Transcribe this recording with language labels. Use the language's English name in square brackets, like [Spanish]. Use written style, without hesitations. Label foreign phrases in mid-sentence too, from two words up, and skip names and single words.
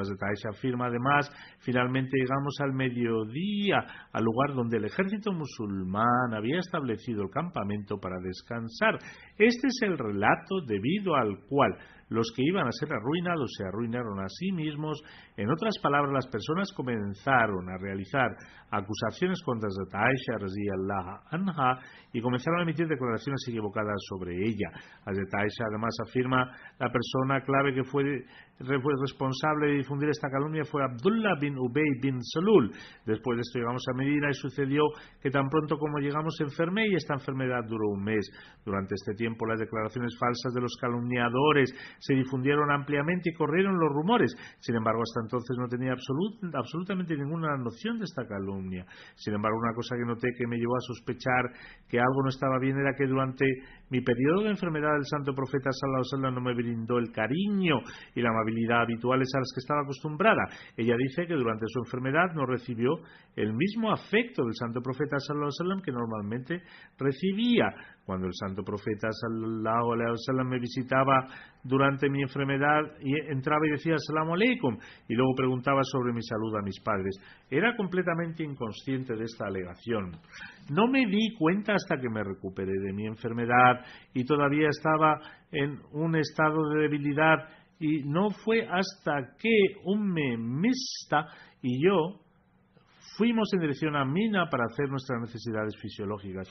[Spanish] Hazrat Aisha afirma además: finalmente llegamos al mediodía, al lugar donde el ejército musulmán había establecido el campamento para descansar. Este es el relato debido al cual los que iban a ser arruinados se arruinaron a sí mismos. En otras palabras, las personas comenzaron a realizar acusaciones contra Hazrat Aisha [Arabic] رضي الله عنها [Spanish] y comenzaron a emitir declaraciones equivocadas sobre ella. Hazrat Aisha además afirma: la persona clave que fue responsable de difundir esta calumnia fue Abdullah bin Ubay bin Salul. Después de esto llegamos a Medina y sucedió que tan pronto como llegamos enfermé, y esta enfermedad duró un mes. Durante este tiempo las declaraciones falsas de los calumniadores se difundieron ampliamente y corrieron los rumores. Sin embargo, hasta entonces no tenía absolutamente ninguna noción de esta calumnia. Sin embargo, una cosa que noté que me llevó a sospechar que algo no estaba bien era que durante mi periodo de enfermedad el santo profeta [Arabic] صلى الله عليه وسلم [Spanish] no me brindó el cariño y la amabilidad habituales a las que estaba acostumbrada. Ella dice que durante su enfermedad no recibió el mismo afecto del santo profeta [Arabic] صلى الله عليه وسلم [Spanish] que normalmente recibía. Cuando el santo profeta [Arabic] صلى الله عليه وسلم [Spanish] me visitaba durante mi enfermedad, y entraba y decía [Arabic] السلام عليكم, [Spanish] y luego preguntaba sobre mi salud a mis padres. Era completamente inconsciente de esta alegación. No me di cuenta hasta que me recuperé de mi enfermedad y todavía estaba en un estado de debilidad, y no fue hasta que Mista y yo fuimos en dirección a Mina para hacer nuestras necesidades fisiológicas.